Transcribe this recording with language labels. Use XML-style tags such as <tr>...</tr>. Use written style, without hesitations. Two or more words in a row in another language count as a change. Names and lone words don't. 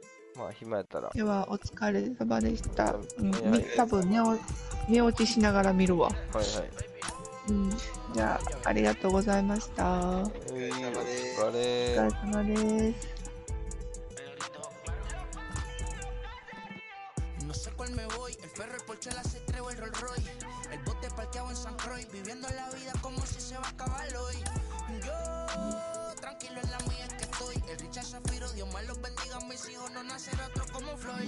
<ja>まあ暇やったら。では、お疲れ様でした。は多分寝落ちしながら見るわ。いはい。じゃあ、ありがとうございました。おお疲疲れ様です。</ja> <es>No sé cuál me voy, el ferro, el Porsche, la C3 o el Rolls Royce. El bote parqueado en San Croix, viviendo la vida como si se va a acabar hoy. Yo, tranquilo en la mía es que estoy. El Richard Zafiro, Dios más los bendiga. Mis hijos no nacerá otro como Floyd.</es>